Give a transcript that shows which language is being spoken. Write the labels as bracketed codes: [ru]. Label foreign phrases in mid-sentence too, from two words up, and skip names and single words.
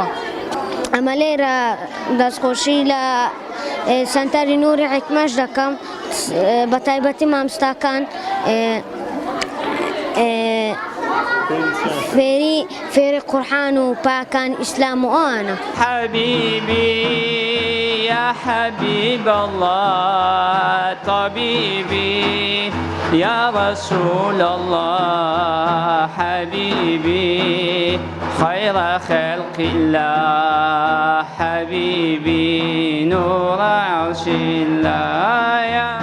[ckb] ئەمە لێرە دەستخۆشی لە سەنتەری نوری حکمەش دەکەم بە تایبەتی مامۆستاکان فێری قورئان و پاکان ئیسلام و ئەوانە. [ar] حبيبي يا حبيب الله طبيبي يا رسول الله حبيبي خير خلق الله حبيبي نور عرش الله يا